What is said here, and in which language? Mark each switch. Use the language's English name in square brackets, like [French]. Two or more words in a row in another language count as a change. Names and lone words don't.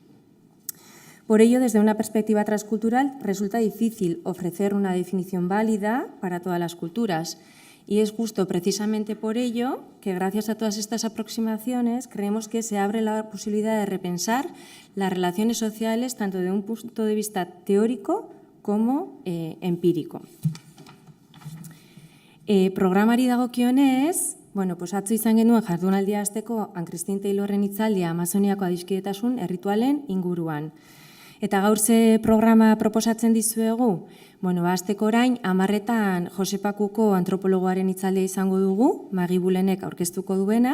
[Spanish] Por ello, desde una perspectiva transcultural, resulta difícil ofrecer una definición válida para todas las culturas. Y es justo precisamente por ello que, gracias a todas estas aproximaciones, creemos que se abre la posibilidad de repensar las relaciones sociales tanto desde un punto de vista teórico como empírico. [Basque] Programari dagokionez, atzo izan genuen jardunaldia hasteko Anne-Christine Taylorren hitzaldia Amazoniako adiskidetasun erritualen inguruan. Eta gaur ze programa proposatzen dizuegu? Hasteko orain, 10:00 Josepa Kuko antropologoaren hitzaldia izango dugu, Magi Bulenek aurkeztuko duena.